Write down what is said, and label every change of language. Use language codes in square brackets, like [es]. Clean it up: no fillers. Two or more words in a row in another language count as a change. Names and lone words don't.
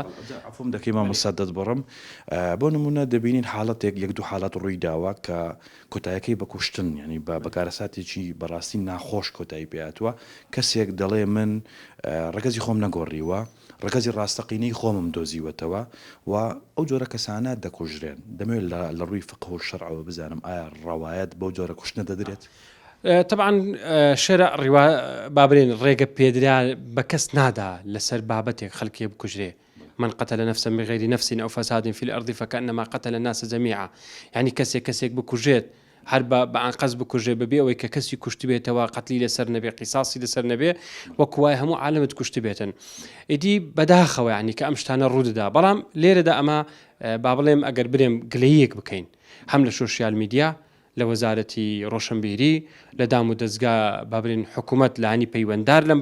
[ckb] عفوم دەکەی مامۆستا دەست بڕم بۆ نمونە دەبینین حاڵەتێک یەک دوو حالات ڕووی داوە کە کۆتایەکەی بە کوشتن ینی بە بەکارەساتێکی بەڕاستی ناخۆش کۆتایی پێاتوە کەسێک دەڵێ من ڕگەزی خۆم نەگۆڕیوە ڕگەزی ڕاستەقینەی خۆمم دۆزیوەتەوە و ئەو جۆرە کەسانە دەکوژرێن دەمەوێت لە ڕووی فقه و شەرعەوە بزانم ئایا ڕەوایەت بەو جۆرە کوشتنە دەدرێت طبعا شەرع بابرێن ڕێگە پێدرا بە کەس نادا لەسەر بابەتێک خەڵکی بکوژرێ [ar] من قتل نفسا بغير نفس أو فساد في الأرض فكأنما قتل الناس جميعا [ckb] يعني كسيك بكوجيت هەر بەعان قەز بکوژێ ببێ ئەوەی کە کەسی کوشت بێتەوە قەتلی لەسەر نەبێ قیساسی لەسەر نەبێ وەکوای هەموو عالمت کوشت بێتن ئیدی بەداخەوە ینی کە ئەم شتانە ڕوودەدا بەڵام لێرەدا ئەمە با بڵێم ئەگەر برێم گلەیەک بکەین هەم لە [en] social media [ckb] لە وەزارەتی ڕۆشنبیری لە دام و دەستگا بابرین حکوومەت لانی پەیوەنددار لەم